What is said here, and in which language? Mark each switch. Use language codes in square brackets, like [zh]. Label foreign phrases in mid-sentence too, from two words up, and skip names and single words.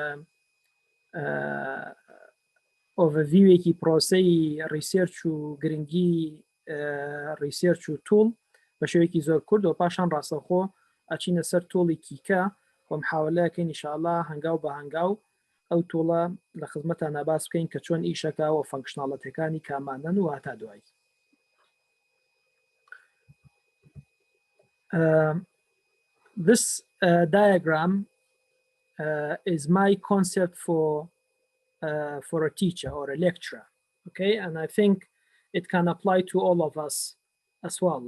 [ckb] ئۆڤەڤیوێکی پرۆسەی ڕیسێرچ و گرنگی ڕیسێرچ و توڵ بە شێوەیەکی زۆر کورد و پاشان ڕاستەخۆ ئەچینە سەر تۆڵی کیکە و محاولەکەین ئینشاءڵڵا هەنگاو بە هەنگاو ئەو تۆڵە لە خزمەتان باس بکەین کە چۆن ئیشەکە و فەنکشناڵەتەکانی کامانن و هاتا دوایی. [en] This diagram is my concept for a teacher or a lecturer, okay, and I think it can apply to all of us as well.